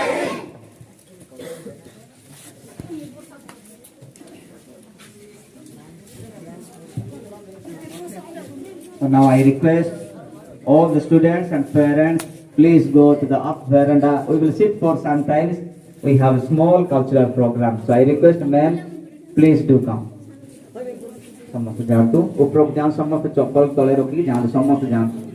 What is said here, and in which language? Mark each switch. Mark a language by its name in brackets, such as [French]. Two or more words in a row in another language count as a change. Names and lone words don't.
[English] So now I request all the students and parents, please go to the up veranda. We will sit for some time. We have a small cultural program. So I request ma'am, please do come. [Odia] ସମସ୍ତେ ଯାଆନ୍ତୁ ଉପରକୁ ଯାଆନ୍ତୁ, ସମସ୍ତେ ଚପଲ ତଳେ ରଖିକି ଯାଆନ୍ତୁ, ସମସ୍ତେ ଯାଆନ୍ତୁ।